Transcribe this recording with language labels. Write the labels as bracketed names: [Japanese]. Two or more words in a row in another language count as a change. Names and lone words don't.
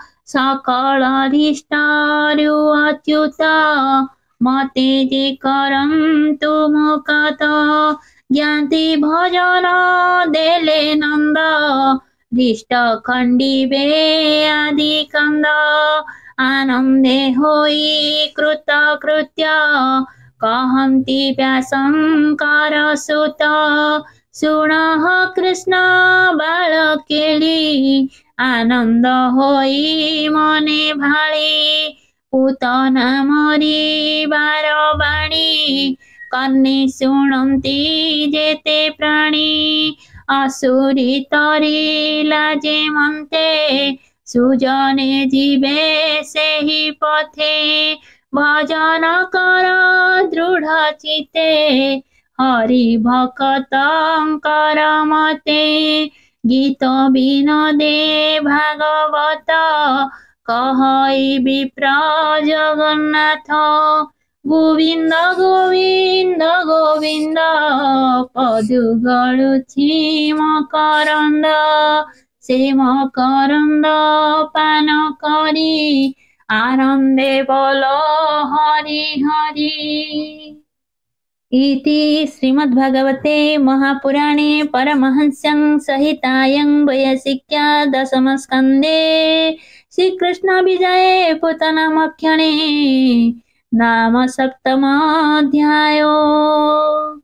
[Odia] ସକଳାଧିଷ୍ଠାରୁ ଅଚ୍ୟୁତ ମତେ ଯେ କରନ୍ତୁ ମୁଖତ ଜ୍ଞାତି ଭଜନ ଦେଲେ ନନ୍ଦ ଦୃଷ୍ଟ ଖଣ୍ଡିବେ ଆଦି କନ୍ଦ ଆନନ୍ଦେ ହୋଇ କୃତକୃତ୍ୟ କହନ୍ତି ବ୍ୟାସଙ୍କର ସୁତ ସୁନଃ କୃଷ୍ଣ ବାଳକେଳୀ ଆନନ୍ଦ ହୋଇ ମନେ ଭାଳୀ ପୂତନା ମରିବାର ବାଣୀ କନ୍ନେ ଶୁଣନ୍ତି ଯେତେ ପ୍ରାଣୀ ଅସୁରୀ ତରିଲା ଯେ ମନ୍ତେ ସୁଜନେ ଜୀବେ ସେହି ପଥେ ଭଜନ କର ଦୃଢ ଚିତେ ହରି ଭକ୍ତଙ୍କର ମତେ ଗୀତ ବିନଦେ ଭାଗବତ କହଇ ବିପ୍ର ଜଗନ୍ନାଥ ଗୋବିନ୍ଦ ଗୋବିନ୍ଦ ଗୋବିନ୍ଦ ପଦୁ ଗଳୁଛି ମକରନ୍ଦ ସେ ମକରନ୍ଦ ପାନ କରୀ ଆନନ୍ଦେ ବୋଲୋ ହରି ହରି। [Sanskrit] इति श्रीमद्भागवते महापुराणे परमहंस्यां संहितायां वैयासिक्या दशमस्कन्धे श्रीकृष्णविजये पूतनामाख्याने नाम सप्तमोऽध्यायो।